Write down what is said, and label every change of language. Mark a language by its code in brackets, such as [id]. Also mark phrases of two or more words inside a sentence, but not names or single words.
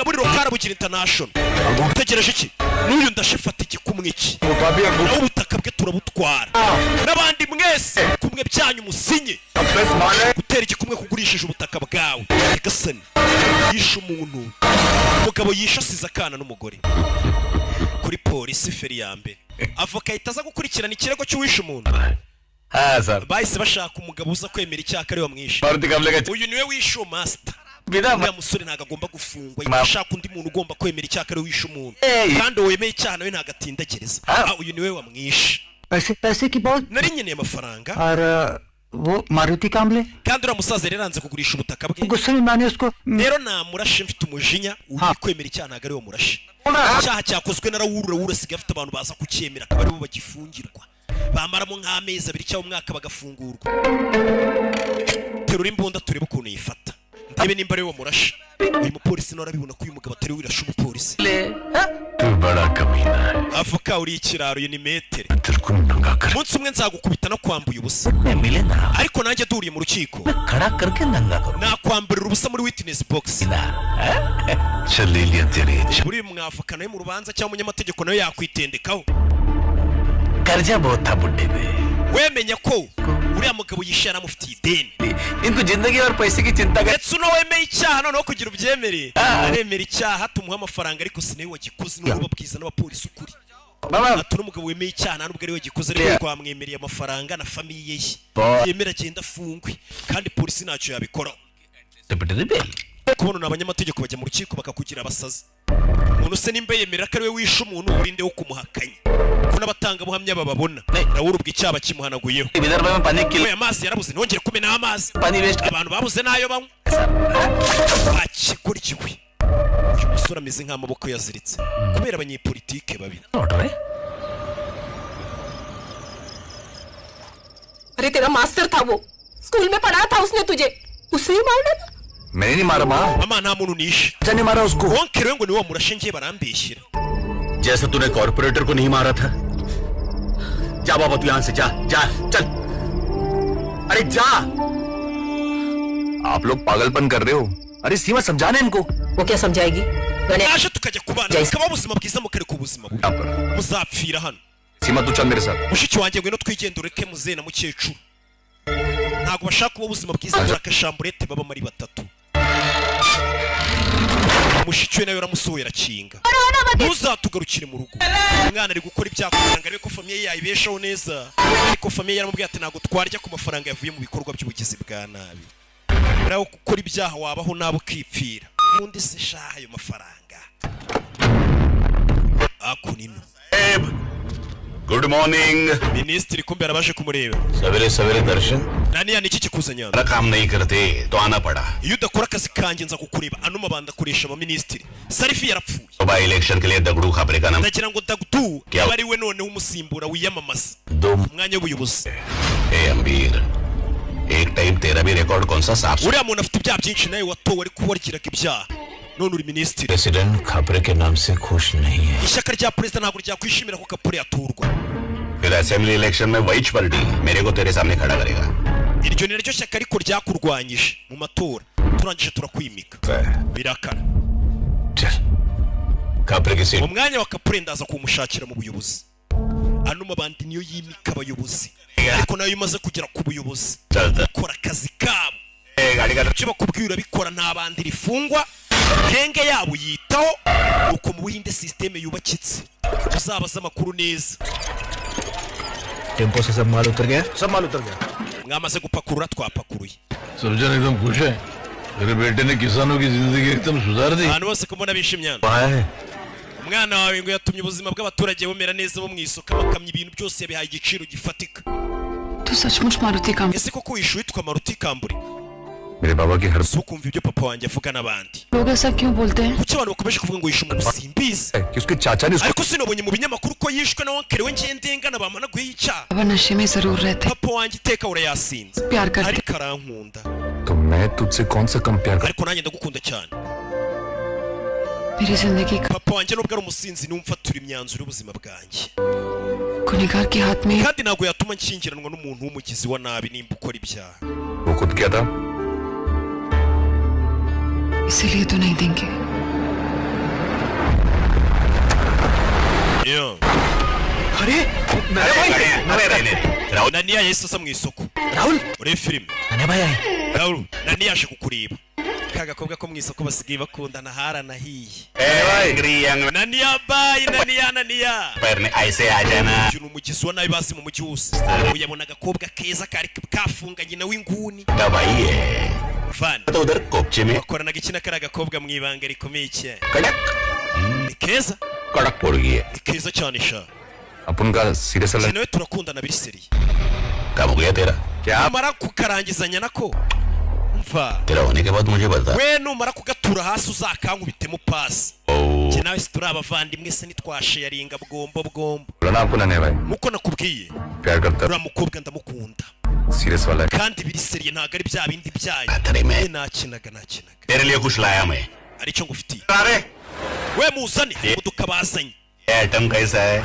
[rw] buri rokara bugira international utegereje iki n'uyu ndashifata igikumwe iki nawe ubutaka bwe turabutwara n'abandi mwese kumwe byanyu musinye gutera igikumwe kugurishije ubutaka bwawe nyegasani yishe umuntu umugabo yishe asize akana n'umugore kuri polisi feri ya mbere avoka ahita aza gukurikirana ikirego cy'uwishe umuntu [hi] हाँ सर [rw] bahise bashaka umugabo uza kwemera icyaha ari wamwishe [hi] और दिखाने लगा [rw] uyu niwe wishe master [hi] बिना [rw] uriya musore ntago agomba gufungwa yashaka undi muntu ugomba kwemera icyaha ari wishe umuntu [en] Hey. [rw] kandi wemeye icyaha nawe ntago atindagereza uyu niwe wamwishe [hi] पैसे की बहुत [rw] nari nkeneye amafaranga [hi] और वो मारुति कामले [rw] kandi uriya musaza rero yanze kugurisha ubutaka bwe [hi] गुस्से में मैंने उसको [rw] rero namurashe mfite umujinya uri kwemera icyaha ntago ari we murashe icyaha cyakozwe na rawura asigaye afite abantu baza kucyemera akaba aribo bagifungirwa bamaramo nk'amezi abiri cyangwa umwaka bagafungurwa terura imbunda turebe ukuntu yifata ndebe nimba ari we wamurashe uyu mupolisi nawe arabibona ko uyu mugabo atari we wirashe umupolisi [hi] तू बड़ा कमीना है [rw] avoka uri ikiraro uyu ni metere [hi] तेरे को नंगा कर [rw] umunsi umwe nzagukubita no kwambuye ubusa [hi] मैं मिले ना [rw] ariko nanjye duriye mu rukiko [hi] खड़ा करके नंगा करो [rw] nakwamburira ubusa muri [en] witness box [hi] ना चल ले लिया तेरे [rw] buri mwavoka nawe mu rubanza cyangwa umunyamategeko nawe yakwitendekaho [hi] कर्जा बहुत था बुड्ढे पे [rw] wemenya ko uriya mugabo yishe yaramufitiye ideni [hi] इनको जिंदगी और पैसे की चिंता कर [rw] ndetse uno wemeye icyaha noneho kugira ubyemere aremera icyaha tumuha amafaranga ariko si nawe wagikoze n'ubu babwiza n'abapolisi ukuri ati uno mugabo wemeye icyaha nubwo ari we wagikoze ariko twamwemereye amafaranga na famiye ye yemera agenda afungwe kandi polisi ntacyo yabikoraho kubona abanyamategeko bajya mu rukiko bakakugira abasazi umuntu se nimba yemerera ko ari we wishe umuntu urinde wo kumuhakanya ko n'abatangabuhamya bababona nawe urubwa icyaha kimuhanaguyeho we amazi yarabuze ntongere kumena amazi abantu babuze n'ayo banywa bakikora ikiwe uyu musore ameze nk'amaboko yaziritse kubera abanyepolitike babi [hi] अरे तेरा मास्टर था वो स्कूल में पढ़ा था उसने तुझे उसे ही मार डाला मैंने नहीं मारा माँ [rw] mama nta muntu nishe [hi] जाने मारा उसको [rw] wonkere ngo niwe wamurashe ngiye barambeshyira [hi] जैसे तूने कॉर्पोरेटर को नहीं मारा था जा बाबा तू यहाँ से जा जा चल अरे जा आप लोग पागलपन कर रहे हो अरे सीमा समझाने इनको वो क्या समझाएगी [rw] naje tukajya kubana bikaba ubuzima bwiza mukareka ubuzima bubi [hi] यहाँ पर [rw] muzapfira hano [hi] सीमा तू चल मेरे साथ [rw] mushiki wanjye ngwino twigende ureke muzehe na mukecuru ntabwo bashaka kuba ubuzima bwiza muri akashamburete baba muri batatu mushiki we nawe yaramusohoye arakinga ntuzatugarukire mu rugo umwana ari gukora ibyakugira ngo arebe ko famiye yayibeshaho neza ariko famiye yaramubwiye ati ntabwo twarya ku mafaranga yavuye mu bikorwa by'ubugizi bwa nabi nawe gukora ibyaha wabaho nawe ukipfira ubundi se shaha ayo mafaranga akunino [en] good morning [rw] minisitiri kumbe yarabaje kumureba [hi] सवेरे सवेरे दर्शन [rw] naniya niki kikuzanya [hi] काम नहीं करते तो आना पड़ा [rw] iyo udakora akazi kanjye nza kukureba ano mabanda akoresha abaminisitiri sarifi yarapfuye [hi] सुबह इलेक्शन के लिए दगड़ू खापरे का नाम [rw] ndagira ngo dagdu yaba ari we noneho umusimbura wiyamamaza [hi] दो [rw] umwanya w'ubuyobozi [hi] ए अमीर एक टाइम तेरा भी रिकॉर्ड कौन सा साफ [rw] uriya muntu afite ibyaha byinshi nawe watowe ariko warikiraga ibyaha none uri minisitiri [hi] प्रेसिडेंट खापरे के नाम से खुश नहीं है [rw] ishyaka rya perezida ntabwo ryakwishimira ko kapure yaturwa [hi] फिर [en] assembly election [hi] में वही पार्टी मेरे को तेरे सामने खड़ा करेगा [rw] iryo ni ryo shyaka ariko ryakurwanyije mu matora turangije turakwimika birakara [hi] चल खापरे की सीट [rw] umwanya wa kapure ndaza kumushakira mu buyobozi ano mabandi niyo yimika abayobozi ariko nayo imaze kugera ku buyobozi [hi] चलता [rw] kora akazi kabo [hi] गाड़ी का [rw] icyo bakubwira urabikora nta bandi rifungwa genge yabo yitaho uko mu buhinde sisiteme yubakitse uzabaza amakuru neza [hi] टेम्पो से सब माल उतर गया [rw] mwamaze gupakurura twapakuruye [hi] सर्जन एकदम खुश है मेरे बेटे ने किसानों की जिंदगी एकदम सुधार दी [rw] abantu bose kubona bishimye umwana wawe ngo yatumye ubuzima bw'abaturage bumera neza bo mu isoko bakamya ibintu byose yabihaye igiciro gifatika [hi] तू सचमुच मारुति काम [rw] ese koko wishuye witwa Maruti Kamburi [hi] मेरे बाबा की हर [rw] so kumva ibyo papa wanjye avuga n'abandi [hi] लोग ऐसा क्यों बोलते हैं [rw] kuki abantu bakomeje kuvuga ngo yishe umuntu simbizi [hi] कि उसके चाचा ने उसको [rw] ariko sinabonye mu binyamakuru ko yishwe na onkere we ngendengana bamanaguye icyaha [hi] बाबा नशे में जरूर रहते [rw] papa wanjye iteka urayasinze [hi] प्यार करते [rw] ariko arankunda [hi] तो मैं तुझसे कौन सा कम प्यार कर [rw] ariko nanjye ndagukunda cyane [hi] मेरी जिंदगी का [rw] papa wanjye nubwo ari umusinzi numfatura imyanzuro y'ubuzima bwanjye [hi] गुनहगार के हाथ में [rw] kandi ntabwo yatuma nshyingiranwa n'umuntu w'umugizi wa nabi nimba ukora ibyaha [hi] वो खुद क्या था इसीलिए तो नहीं देंगे अरे नन्हे भाई राहुल [rw] Naniya yahise asa mu isoko [hi] राहुल [rw] urebe filime [hi] नन्हे भाई आए [rw] Raul Naniya aje kukureba ka gakobwa ko mu isoko basigaye bakundana haranahiye Naniya bye Naniya [hi] पैर ऐसे आ जाना [rw] uyu ni umugizi wa nabi basi mu mujyi wose uyabona agakobwa keza kari kafunganye nawe inguni [hi] दवाई है Van तो उधर कोपचे में [rw] bakoranaga iki na kari agakobwa mu ibanga rikomeye cyane [hi] कड़क [rw] ni keza [hi] कड़क पड़ गई है [rw] ni keza cyane sha [hi] अपन का सीरियस [rw] Njye nawe turakundana biri seriye [hi] काम हो गया तेरा [rw] amara kukarangizanya nako mva [hi] तेरा होने के बाद मुझे बता [rw] we numara kugatura hasi uzakankubitemo pasi njye nawe si turi abavandimwe se ntitwasheyaringa bwombo [hi] बोला ना आपको नन्हे भाई [rw] nkuko nakubwiye [hi] प्यार करता [rw] uriya mukobwa ndamukunda [hi] सीरियस वाला है [rw] kandi biri seriye ntabwo ari bya bindi byayo [hi] अरे मैं [rw] nakinaga [hi] तेरे लिए कुछ लाया मैं [rw] aricyo ngufitiye [hi] अरे [rw] we muzane imodoka bazanye [hi] ये आइटम कैसा है